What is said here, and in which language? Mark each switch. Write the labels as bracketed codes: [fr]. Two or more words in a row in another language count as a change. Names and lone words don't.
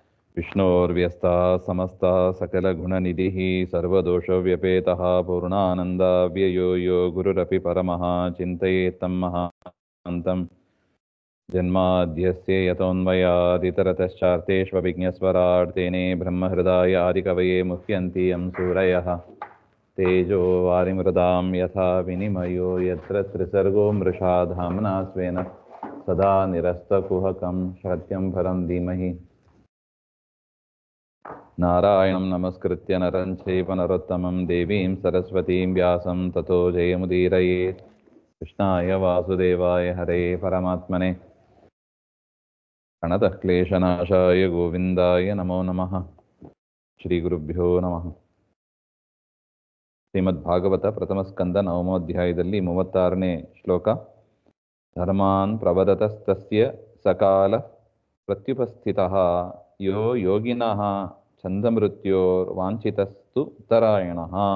[sa] ವಿಷ್ಣೋರ್ವ್ಯಸ್ತಾ ಸಮಸ್ತಾ ಸಕಲಗುಣನಿಧಿಃ ಸರ್ವದೋಷವ್ಯಪೇತಃ ಪೂರ್ಣಾನಂದವ್ಯಯೋ ಯೋ ಗುರುರಪಿ ಪರಮಃ ಚಿಂತಯೇತ್ತಂ ಮಹಾಂತಂ ಜನ್ಮಾದ್ಯಸ್ಯ ಯತೋನ್ಮಯಾದಿತರತಶ್ಚಾರ್ಥೇಷ್ವಭಿಜ್ಞಸ್ವರಾಟ್ ತೇನೇ ಬ್ರಹ್ಮಹೃದಾಯ ಆದಿಕವಯೇ ಮುಹ್ಯಂತಿ ಯಂ ಸೂರಯಃ ತೇಜೋ ವಾರಿಮೃದಾಂ ಯಥಾ ವಿನಿಮಯೋ ಯತ್ರ ತ್ರಿಸರ್ಗೋ ಮೃಷಾ ಧಾಮ್ನಾ ಸ್ವೇನ ಸದಾ ನಿರಸ್ತಕುಹಕಂ ಸತ್ಯಂ ಪರಂ ಧೀಮಹಿ ನಾರಾಯಣಂ ನಮಸ್ಕೃತ್ಯ ನರಂ ಚೈವ ನರೋತ್ತಮಂ ದೇವೀಂ ಸರಸ್ವತೀಂ ವ್ಯಾಸಂ ತತೋ ಜಯಮುದೀರಯೇತ್. ಕೃಷ್ಣಾಯ ವಾಸುದೇವಾಯ ಹರೇ ಪರಮಾತ್ಮನೆ ಪ್ರಣತಃ ಕ್ಲೇಶನಾಶಾಯ ಗೋವಿಂದಾಯ ನಮೋ ನಮಃ. ಶ್ರೀ ಗುರುಭ್ಯೋ ನಮಃ. [kn] ಶ್ರೀಮದ್ ಭಾಗವತ ಪ್ರಥಮ ಸ್ಕಂದ ನವಮೋಧ್ಯಾಯದಲ್ಲಿ 36ನೇ ಶ್ಲೋಕ. [sa] ಧರ್ಮಾನ್ ಪ್ರವದತಸ್ತಸ್ಯ ಸಕಾಲ ಪ್ರತ್ಯುಪಸ್ಥಿತಃ ಯೋ ಯೋಗಿನಃ ಛಂದಮೃತ್ಯೋರ್ವಾಂಛಿತಸ್ತು ಉತ್ತರಾಯಣಃ.